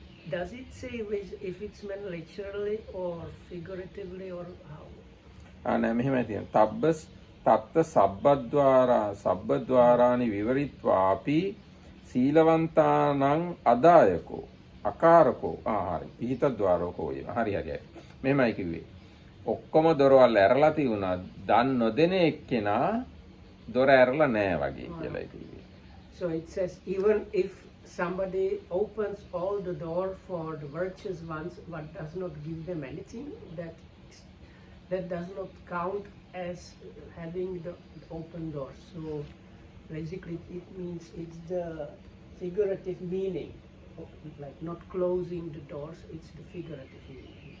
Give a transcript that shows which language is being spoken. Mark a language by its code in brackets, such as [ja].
[en] Does it say if it's meant literally or figuratively or how? [si] නෑ මෙහෙමයි තියෙන්නේ. [pi] තත්ත සබ්බද්වාරානි විවරිත්වාපි සීලවන්තානං අදායකෝ අකාරකෝ හරි පිහිතද්වාරකෝ [si] හරි මෙහෙමයි කිව්වේ. ඔක්කොම දොරවල් ඇරලා තියුණා දන් නොදෙන එක්කෙනා දොර ඇරලා නෑ වගේ කියලා කිව්වේ. [en] So it says even if somebody opens all the door for the virtuous ones but does not give them anything, that does not count as having the open door. So basically it means it's the figurative meaning, like not closing the doors, it's the figurative meaning.